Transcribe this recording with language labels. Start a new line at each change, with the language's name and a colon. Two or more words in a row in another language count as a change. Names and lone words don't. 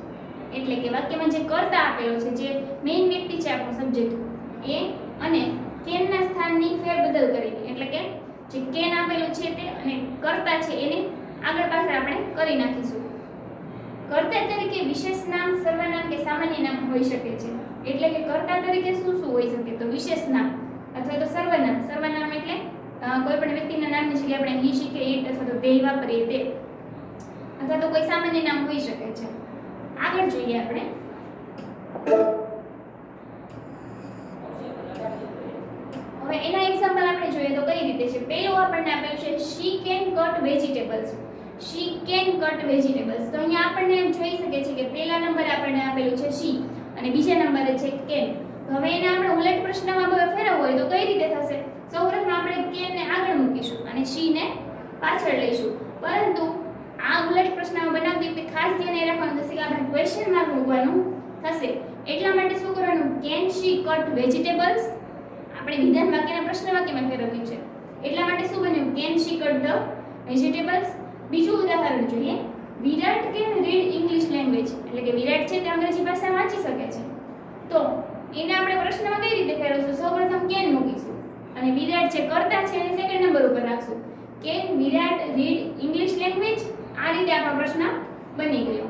Gujarati: એટલે કે વાક્યમાં જે કર્તા આપેલો છે, જે મેઇન વ્યક્તિ છે આપણો સબ્જેક્ટ, એ અને કેનના સ્થાનની ફેરબદલ કરીને, એટલે કે જે કેન આપેલું છે તે અને કર્તા છે એને આગળ પાછળ આપણે કરી નાખીશું. કર્તા તરીકે વિશેષ નામ, સર્વનામ કે સામાન્ય નામ હોઈ શકે છે. એટલે કે કર્તા તરીકે શું શું હોઈ શકે? તો વિશેષ નામ અથવા તો સર્વનામ. સર્વનામ એટલે કોઈ પણ વ્યક્તિના નામની જગ્યાએ આપણે
English: he, she
Gujarati: કે it અથવા તો they વાપરીએ તે, અથવા તો કોઈ સામાન્ય નામ હોઈ શકે છે. આગળ જોઈએ આપણે હવે એના એક્ઝામ્પલ આપણે જોઈએ તો કઈ રીતે છે. પહેલું આપણને આપેલું છે
English: she can cut vegetables. she can cut vegetables.
Gujarati: તો અહીંયા આપણને એમ જોઈ શકે છે કે પહેલા નંબરે આપણને આપેલું છે she અને બીજા નંબરે છે can. હવે એને આપણે ઉલટ પ્રશ્નમાં ફેરવવું હોય તો કઈ રીતે થશે? સૌપ્રથમ આપણે can ને આગળ મૂકીશું અને she ને પાછળ લઈશું. પરંતુ આ ઉલટ પ્રશ્નમાં બનાવતી વખતે ખાસ ધ્યાન એ રાખવાનું થશે કે આપણે
English: question mark
Gujarati: મૂકવાનું થશે. એટલા માટે શું કરવાનું?
English: can she cut vegetables
Gujarati: આપણે વિધાન વાક્યના પ્રશ્ન વાક્યમાં ફેરવ્યું છે. એટલા માટે શું બન્યું?
English: can she cut the vegetables.
Gujarati: બીજું ઉદાહરણ જોઈએ.
English: Virat can read English language.
Gujarati: એટલે કે વિરાટ છે તે અંગ્રેજી ભાષા વાંચી શકે છે. તો એને આપણે પ્રશ્નમાં કઈ રીતે ફેરવશું? સૌપ્રથમ કેન મૂકીશું અને વિરાટ જે કર્તા છે એને
English: second number
Gujarati: ઉપર રાખશું.
English: can Virat read English language?
Gujarati: આ રીતે આપણો પ્રશ્ન બની ગયો.